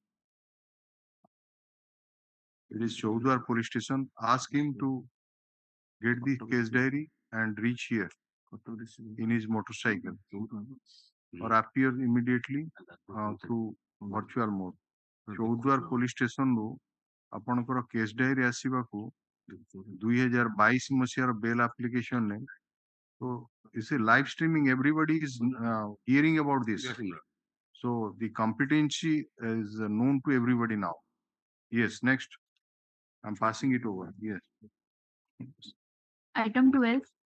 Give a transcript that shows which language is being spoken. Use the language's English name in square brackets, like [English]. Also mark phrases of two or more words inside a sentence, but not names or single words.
[English] It is Chaudhar police station. Ask him to get the case diary and reach here in his motorcycle or appear immediately through virtual mode. [Odia] Chaudhar police station ru ଆପଣଙ୍କର [English] case diary [Odia] ଆସିବାକୁ 2022 ମସିହାର [English] bail applicationରେ [Odia] ତ [English] you see, live streaming, everybody is hearing about this. Yes, Imran. So the competency is known to everybody now. Yes, next. I'm passing it over. Yes. Item 12.